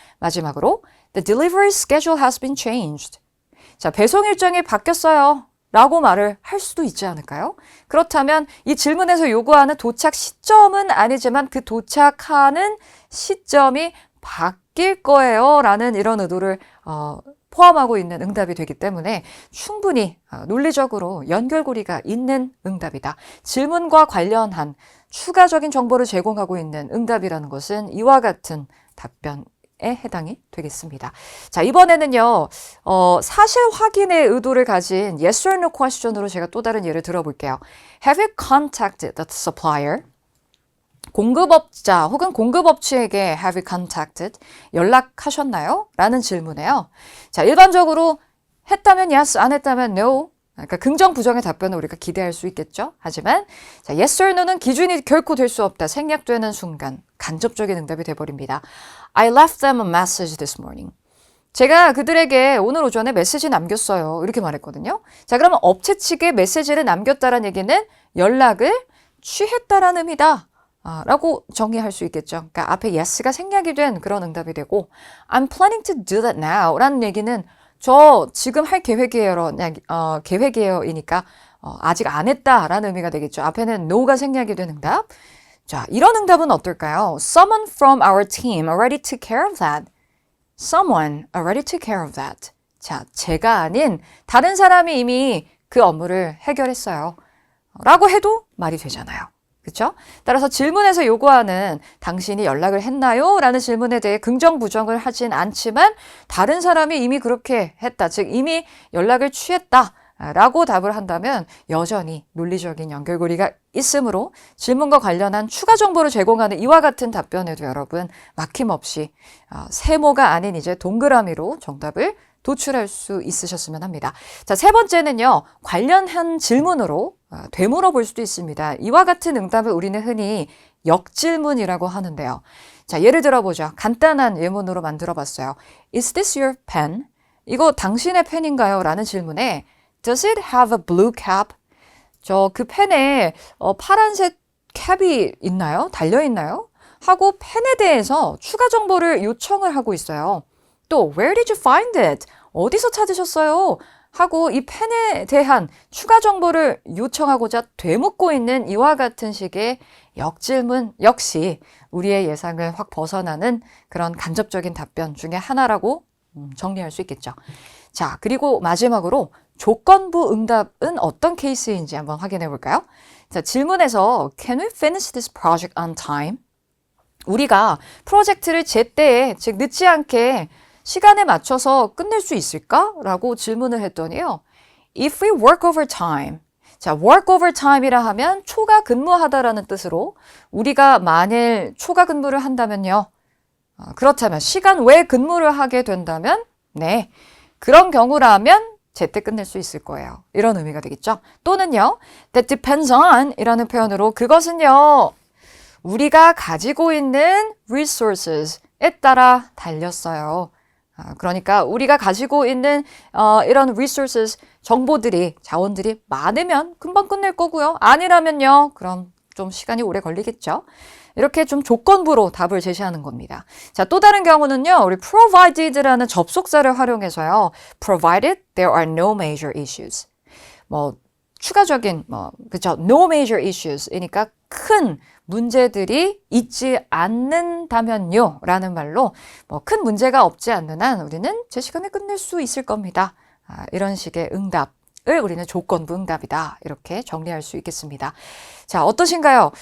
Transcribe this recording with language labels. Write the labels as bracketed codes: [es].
[ko] 마지막으로, [en] The delivery schedule has been changed. [ko] 자, 배송 일정이 바뀌었어요. 라고 말을 할 수도 있지 않을까요? 그렇다면 이 질문에서 요구하는 도착 시점은 아니지만 그 도착하는 시점이 바뀔 거예요 라는 이런 의도를 포함하고 있는 응답이 되기 때문에 충분히 논리적으로 연결고리가 있는 응답이다. 질문과 관련한 추가적인 정보를 제공하고 있는 응답이라는 것은 이와 같은 답변에 해당이 되겠습니다. 자, 이번에는요, 사실 확인의 의도를 가진 [en] yes or no question [ko] 으로 제가 또 다른 예를 들어볼게요. [en] Have you contacted the supplier? [ko] 공급업자 혹은 공급업체에게 [en] have you contacted? [ko] 연락하셨나요? 라는 질문이에요. 자, 일반적으로 했다면 yes, 안 했다면 no. 그러니까 긍정, 부정의 답변을 우리가 기대할 수 있겠죠. 하지만 자, [en] yes or no [ko] 는 기준이 결코 될 수 없다. 생략되는 순간 간접적인 응답이 돼버립니다. [en] I left them a message this morning. [ko] 제가 그들에게 오늘 오전에 메시지 남겼어요. 이렇게 말했거든요. 자, 그러면 업체 측에 메시지를 남겼다라는 얘기는 연락을 취했다라는 의미다. 라고 정의할 수 있겠죠. 그러니까 앞에 yes가 생략이 된 그런 응답이 되고 [en] I'm planning to do that now [ko] 라는 얘기는 저 지금 할 계획이에요. 계획이에요이니까 아직 안 했다라는 의미가 되겠죠. 앞에는 no가 생략이 된 응답. 자, 이런 응답은 어떨까요? [en] Someone from our team already took care of that. Someone already took care of that. [ko] 자, 제가 아닌 다른 사람이 이미 그 업무를 해결했어요. 라고 해도 말이 되잖아요. 그렇죠? 따라서 질문에서 요구하는 당신이 연락을 했나요? 라는 질문에 대해 긍정, 부정을 하진 않지만 다른 사람이 이미 그렇게 했다. 즉 이미 연락을 취했다. 라고 답을 한다면 여전히 논리적인 연결고리가 있으므로 질문과 관련한 추가 정보를 제공하는 이와 같은 답변에도 여러분 막힘없이 세모가 아닌 이제 동그라미로 정답을 도출할 수 있으셨으면 합니다. 자, 세 번째는요. 관련한 질문으로 되물어 볼 수도 있습니다. 이와 같은 응답을 우리는 흔히 역질문이라고 하는데요. 자, 예를 들어보죠. 간단한 예문으로 만들어 봤어요. [en] Is this your pen? [ko] 이거 당신의 펜인가요? 라는 질문에 [en] Does it have a blue cap? [ko] 그 펜에 파란색 캡이 있나요? 달려있나요? 하고 펜에 대해서 추가 정보를 요청을 하고 있어요. [en] 또 Where did you find it? [ko] 어디서 찾으셨어요? 하고 이 펜에 대한 추가 정보를 요청하고자 되묻고 있는 이와 같은 식의 역질문 역시 우리의 예상을 확 벗어나는 그런 간접적인 답변 중에 하나라고 정리할 수 있겠죠. 자, 그리고 마지막으로 조건부 응답은 어떤 케이스인지 한번 확인해 볼까요? 자, 질문에서 [en] Can we finish this project on time? [ko] 우리가 프로젝트를 제때에, 즉 늦지 않게 시간에 맞춰서 끝낼 수 있을까? 라고 질문을 했더니요. [en] If we work overtime. [ko] 자, [en] work overtime [ko] 이라 하면 초과 근무하다라는 뜻으로 우리가 만일 초과 근무를 한다면요. 그렇다면 시간 외 근무를 하게 된다면 네. 그런 경우라면 제때 끝낼 수 있을 거예요. 이런 의미가 되겠죠. 또는요. [en] That depends on [ko] 이라는 표현으로 그것은요. 우리가 가지고 있는 resources에 따라 달렸어요. 그러니까 우리가 가지고 있는 이런 resources, 정보들이, 자원들이 많으면 금방 끝낼 거고요. 아니라면요. 그럼 좀 시간이 오래 걸리겠죠. 이렇게 좀 조건부로 답을 제시하는 겁니다. 자, 또 다른 경우는요. 우리 provided라는 접속사를 활용해서요. [en] Provided there are no major issues. [ko] 추가적인 그렇죠. [en] No major issues [ko] 이니까 큰 문제들이 있지 않는다면요 라는 말로 큰 문제가 없지 않는 한 우리는 제 시간에 끝낼 수 있을 겁니다. 이런 식의 응답을 우리는 조건부 응답이다 이렇게 정리할 수 있겠습니다. 자, 어떠신가요?